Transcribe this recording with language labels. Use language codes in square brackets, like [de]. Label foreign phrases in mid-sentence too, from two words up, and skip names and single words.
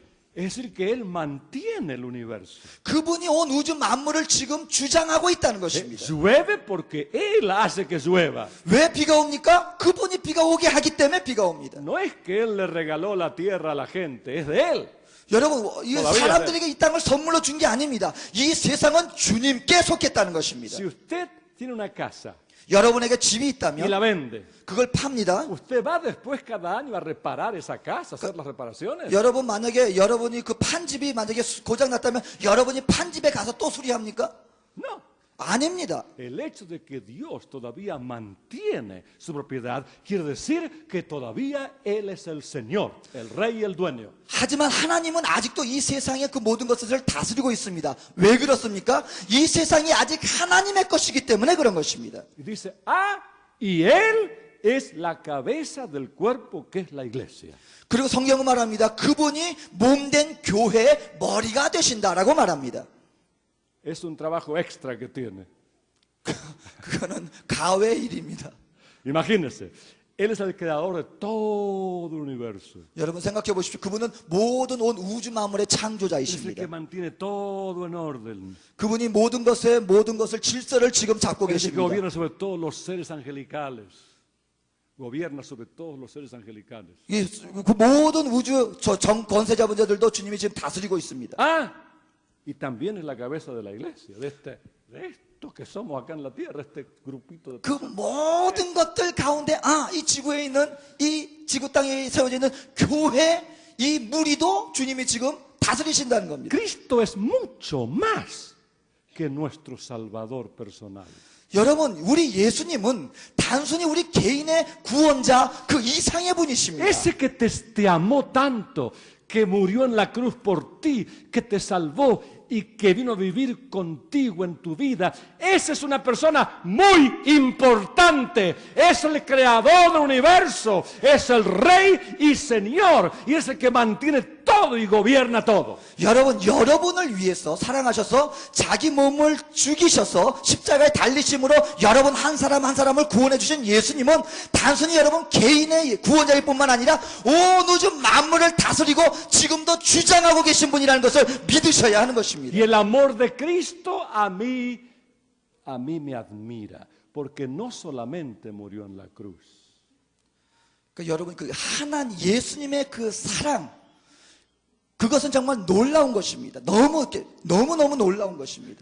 [es] Es decir, que Él mantiene el universo. [ko] 그분이 온 우주 만물을 지금 주장하고 있다는 것입니다. [es] Llueve porque Él hace que llueva. [ko] 왜 비가 옵니까? 그분이 비가 오게 하기 때문에 비가 옵니다. [es] No es que Él le regaló la tierra a la gente, es de Él. [ko] 여러분, 이 사람들에게 이 땅을 선물로 준 게 아닙니다. 이 세상은 주님께 속했다는 것입니다. [es] Si usted tiene una casa [ko] 여러분에게 집이 [es] y [ko] 있다면 [es] la vende, [ko] 그걸 팝니다. [es] usted va después cada año a reparar esa casa, hacer las reparaciones. [ko] 여러분 만약에 여러분이 그 판집이 만약에 고장 났다면 여러분이 판집에 가서 또 수리합니까? [es] No. [ko] 아닙니다. [es] El hecho de que Dios todavía mantiene su propiedad quiere decir que todavía Él es el Señor, el Rey y el Dueño. [ko] 하지만 하나님은 아직도 이 세상의 그 모든 것을 다스리고 있습니다. 왜 그렇습니까? 이 세상이 아직 하나님의 것이기 때문에 그런 것입니다. [es] Y dice, y Él es la cabeza del cuerpo que es la iglesia. [ko] 그리고 성경은 말합니다. 그분이 몸된 교회의 머리가 되신다라고 말합니다. [es] Es un trabajo extra que tiene. [ko] 그거는 가외 일입니다. [es] Imagínense, Él es el creador de todo el universo. [ko] 여러분 생각해 보십시오. 그분은 모든 온 우주 만물의 [es] Es el [ko] 창조자이십니다. [es] que mantiene todo en orden. [ko] 그분이 모든 것을 질서를 지금 잡고 [es] Es el que [ko] 계십니다. [es] gobierna sobre todos los seres angelicales. Gobierna sobre todos los seres angelicales. [ko] 그 모든 우주 권세자분들도 주님이 지금 다스리고 있습니다. [es] Ah, y también es la cabeza de la iglesia, de estos que somos acá en la tierra, este grupito de [ko] 그 모든 것들 가운데 이 지구에 있는 이 지구 땅에 세워져 있는 교회 이 무리도 주님이 지금 다스리신다는 겁니다. [es] Cristo es mucho más que nuestro Salvador personal. [ko] 여러분, 우리 예수님은 단순히 우리 개인의 구원자 그 이상의 분이십니다. [es] Ese que te amó tanto, que murió en la cruz por ti, que te salvó y que vino a vivir contigo en tu vida, esa es una persona muy importante. Es el creador del universo, es el rey y señor, y es el que mantiene todo y gobierna todo. [ko] 여러분을 위해서 사랑하셔서 자기 몸을 죽이셔서 십자가에 달리심으로 여러분 한 사람 한 사람을 구원해 주신 예수님은 단순히 여러분 개인의 구원자일 뿐만 아니라 온 우주 만물을 다스리고 지금도 주장하고 계신 분이라는 것을 믿으셔야 하는 것입니다. [es] Y el amor de Cristo a mí me admira, porque no solamente murió en la cruz. [ko] 그러니까 여러분 그 하나님 예수님의 그 사랑 그것은 정말 놀라운 것입니다. 너무너무 놀라운 것입니다.